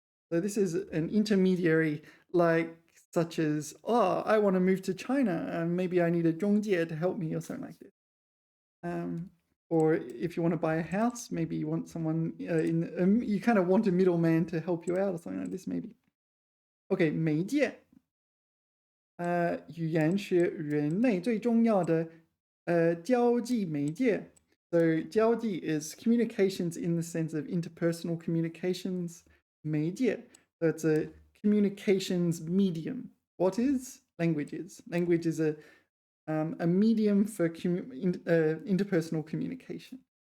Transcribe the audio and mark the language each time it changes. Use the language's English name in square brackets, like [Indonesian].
[English] So this is an intermediary like such as, oh, I want to move to China and maybe I need a 中介 to help me or something like this. Or if you want to buy a house, maybe you want someone you kind of want a middleman to help you out or something like this, maybe. Okay, 媒介. [Chinese] 语言是人类最重要的交际媒介. [English] So 交际 is communications in the sense of interpersonal communications. 媒介, so it's a communications medium. What is? Languages. Language is a medium for interpersonal communication.